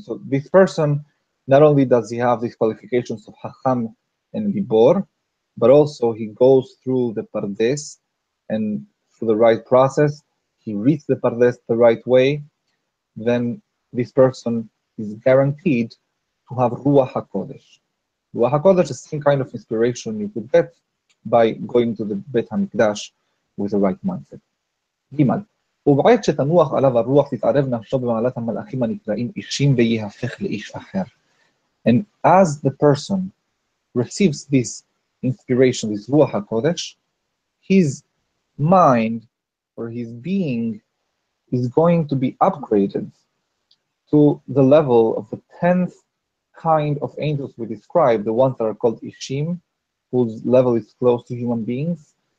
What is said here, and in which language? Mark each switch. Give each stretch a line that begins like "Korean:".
English: So this person, not only does he have these qualifications of Hacham and Gibor, but also he goes through the Pardes and through the right process, he reads the Pardes the right way, then this person is guaranteed to have Ruach HaKodesh. Ruach HaKodesh is the same kind of inspiration you could get by going to the Bet HaMikdash with the right mindset. Gimal.
Hebrew: ובעת שתנוח עליו הרוח תתערב נפשו במעלת המלאכים הנקראים אישים ויהפך לאיש אחר.
English: And as the person receives this inspiration, this Ruach HaKodesh, his mind or his being is going to be upgraded to the level of the 10th kind of angels we described, the ones that are called Ishim, whose level is close to human beings.